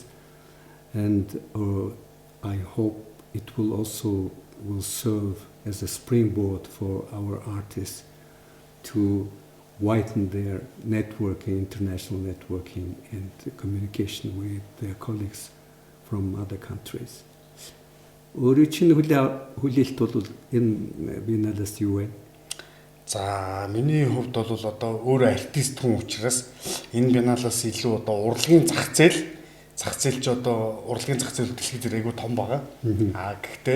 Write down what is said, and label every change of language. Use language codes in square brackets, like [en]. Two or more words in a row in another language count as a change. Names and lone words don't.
[en] And I hope it will also serve as a springboard for our artists to widen their networking, international networking, and communication with their colleagues from other countries. [mn] Өөрийн чинь хүлээлт бол энэ Биенналес юу вэ? За миний хувьд бол одоо өөрөө артист хүн учраас энэ Биенналес илүү одоо урлагийн зах зээл ч одоо урлагийн зах зээл дэлхийд айгүй том байгаа.